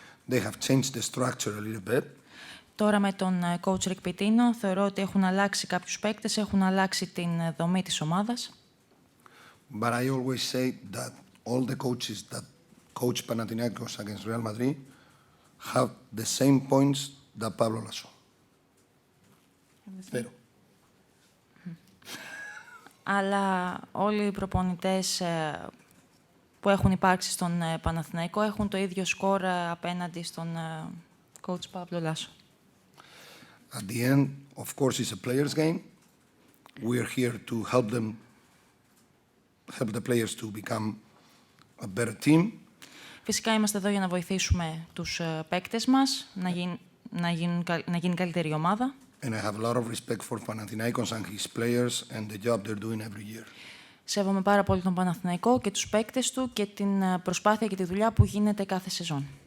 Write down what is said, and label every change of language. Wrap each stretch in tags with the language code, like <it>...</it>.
<en>They have changed the structure a little bit.</en> <el>Τώρα με τον coach Rick Pitino θεωρώ ότι έχουν αλλάξει κάποιους παίκτες, έχουν αλλάξει την δομή της ομάδας.</el> <en>But I always say that all the coaches that coach Panathinaikos against Real Madrid have the same points that Pablo Lasso.</en> <el>Αλλά όλοι οι προπονητές που έχουν υπάρξει στον Παναθηναϊκό έχουν το ίδιο σκορ απέναντι στον coach Παύλο Λάσο.</el> <en>At the end, of course, it's a players' game. We are here to help the players to become a better team.</en> <el>Φυσικά είμαστε εδώ για να βοηθήσουμε τους παίκτες μας να γίνει καλύτερη ομάδα.</el> <en>And I have a lot of respect for Panathinaikos and his players and the job they're doing every year.</en> <el>Σέβομαι πάρα πολύ τον Παναθηναϊκό και τους παίκτες του και την προσπάθεια και τη δουλειά που γίνεται κάθε σεζόν.</el>